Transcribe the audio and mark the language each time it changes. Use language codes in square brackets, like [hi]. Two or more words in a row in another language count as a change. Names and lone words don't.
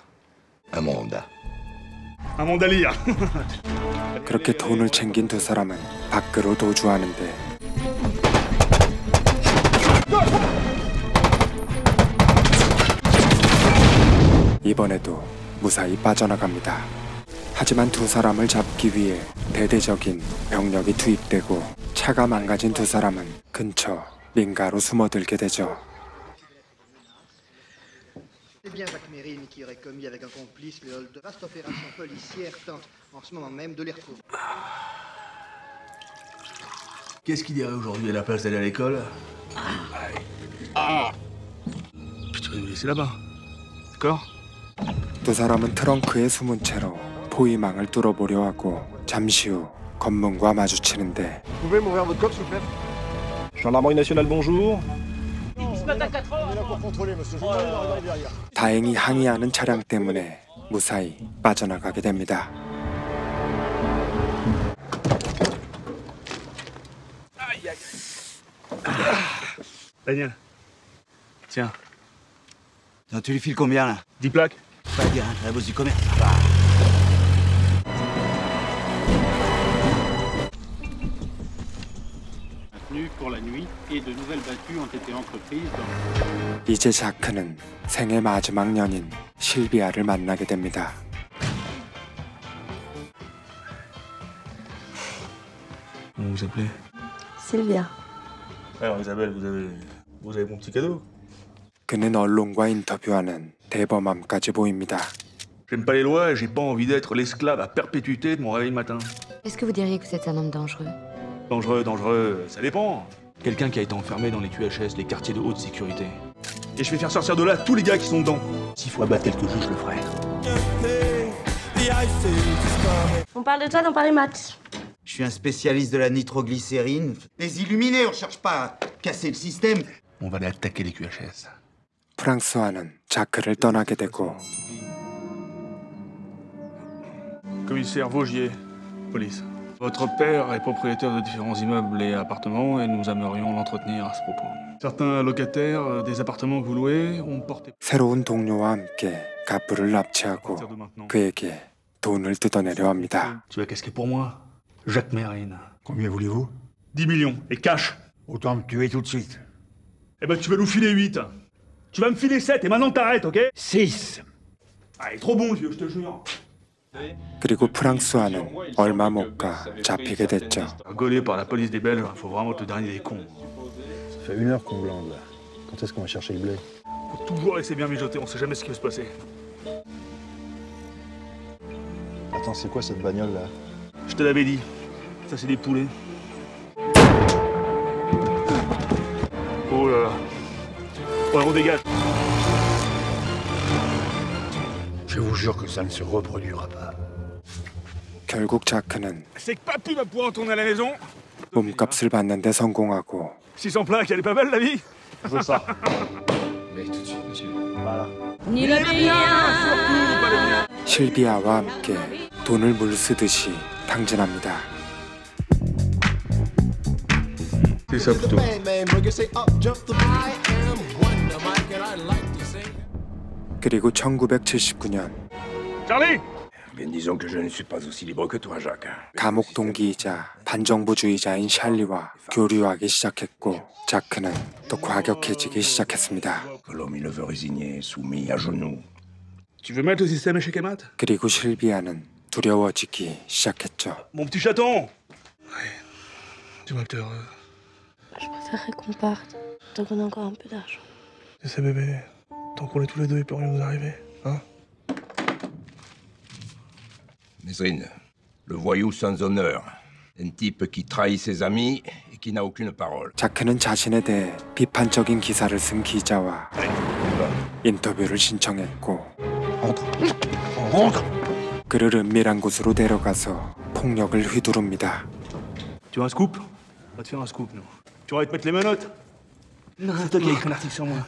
[fr] Un mandat. Un mandat lire. [ko] 그렇게 돈을 챙긴 두 사람은 밖으로 도주하는데 이번에도 무사히 빠져나갑니다. 하지만 두 사람을 잡기 위해 대대적인 병력이 투입되고 차가 망가진 두 사람은 근처 민가로 숨어들게 되죠. [fr] C'est bien Jacques Mérine qui aurait commis avec un complice de vaste opération policière tente en ce moment même de les retrouver. Qu'est-ce qu'il dirait aujourd'hui à la place d'aller à l'école? Puis tu vas nous laisser là-bas. D'accord? [ko] 두 사람은 트렁크에 숨은 채로 포위망을 뚫어보려 하고 잠시 후 검문과 마주치는데 [fr] Pouvez m'ouvrir votre coffre, s'il vous plaît? Gendarmerie nationale, bonjour. [ko] 다행히 항의하는 차량 때문에 무사히 빠져나가게 됩니다. [fr] Daniel, tiens. Tu lui files combien, là? 10 plaques. Pas bien, la bosse du commerce. Maintenu pour la nuit et de nouvelles battues ont été entreprises dans... [ko] 이제 자크는 생애 마지막 연인 실비아를 만나게 됩니다. [fr] Comment vous appelez? Sylvia. Alors Isabelle, vous avez mon petit cadeau. [ko] 그는 언론과 인터뷰하는 대범함까지 보입니다. [fr] J'aime pas les lois et j'ai pas envie d'être l'esclave à perpétuité de mon réveil matin. Est-ce que vous diriez que vous êtes un homme dangereux? Dangereux, ça dépend. Quelqu'un qui a été enfermé dans les QHS, les quartiers de haute sécurité. Et je vais faire sortir de là tous les gars qui sont dedans. S'il faut abattre quelques juges, je le ferai. On parle de toi dans Paris Match. Je suis un spécialiste de la nitroglycérine. Les illuminés, on cherche pas à casser le système. On va aller attaquer les QHS. [ko] 프랑스와는 자크를 떠나게 되고 [fr] Commissaire Vaugier, police. Votre père est propriétaire de différents immeubles et appartements et nous aimerions l'entretenir à ce propos. Certains locataires des appartements que vous louez ont porté... [ko] 새로운 동료와 함께 갑부를 납치하고 그에게 돈을 뜯어내려 합니다. [fr] Tu vas casquer pour moi, Jacques Mérine. Combien voulez-vous? 10 millions, et cash. Autant me tuer tout de suite. Eh ben, tu vas nous filer 8. Tu vas me filer 7 et maintenant t'arrêtes, ok? 6. Ah, il est trop bon, le vieux, je te jure. [ko] 그리고 프랑스와는 얼마 못 가 잡히게 됐죠. [fr] Gaulé par la police des Belges, faut vraiment être le dernier des cons. Ça fait 1 heure qu'on glande, là. Quand est-ce qu'on va chercher le blé? Faut toujours laisser bien mijoter, on sait jamais ce qui va se passer. Attends, c'est quoi cette bagnole, là? Je te l'avais dit, ça c'est des poulets. Oh là là. Ouais, on dégage. Je vous jure que ça ne se reproduira pas. [ko] 결국 자크는 [fr] C'est que papy va pouvoir retourner à la maison. [ko] 몸값을 받는데 성공하고 [fr] 600 plaques, elle est pas belle la vie? Je veux ça. Mais tout de suite, monsieur. Voilà. Ni le [ko] 실비아와 함께 돈을 물쓰듯이 탕진합니다. [fr] C'est ça plutôt. [ko] 그리고 1979년 [fr] Charlie! Bien, disons que je ne suis pas aussi libre que toi, Jacques. [ko] 감옥 동기이자 반정부주의자인 샬리와 교류하기 시작했고 자크는 또 과격해지기 시작했습니다. [fr] Que l'homme, il le veut résigné, soumis, à genoux. Tu veux mettre le système échec et mat? [ko] 그리고 실비아는 두려워지기 시작했죠. [fr] Mon petit chaton. Ouais. Dis-moi que t'es heureux. Je préférerais qu'on parte, tant qu'on a encore un peu d'argent. Tu sais, bébé, tant qu'on est tous les deux, il peut rien nous arriver, hein? Mesrine, le voyou sans honneur. Un type qui trahit ses amis et qui n'a aucune parole. [ko] 자크는 자신에 대해 비판적인 기사를 쓴 기자와 인터뷰를 신청했고 그를 은밀한 곳으로 데려가서 폭력을 휘두릅니다. [fr] Tu veux un scoop? On va te faire un scoop, nous. Tu vas te mettre les menottes? Non, c'est toi qui as écrit un article sur moi.